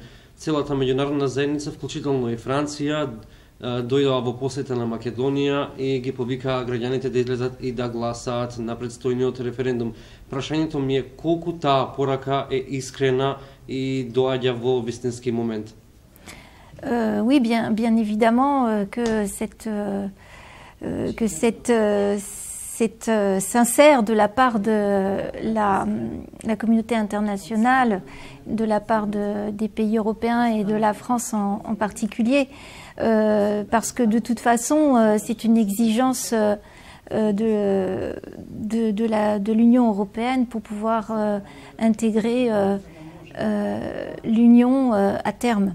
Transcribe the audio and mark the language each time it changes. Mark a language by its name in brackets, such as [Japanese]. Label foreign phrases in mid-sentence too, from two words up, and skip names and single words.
[Macedonian] Целата меѓународна заедница, вклучително и Франција, дојдоа во посета на Македонија и ги повикаа граѓаните да излезат и да гласаат на предстојниот референдум. Прашањето ми е колку таа порака е искрена и доаѓа во вистински момент. [French] Oui, bien évidemment c'est sincère de la part de la communauté internationale, de la part des pays européens et de la France en particulier, parce que de toute façon, c'est une exigence de l'Union européenne pour pouvoir intégrer l'Union à terme.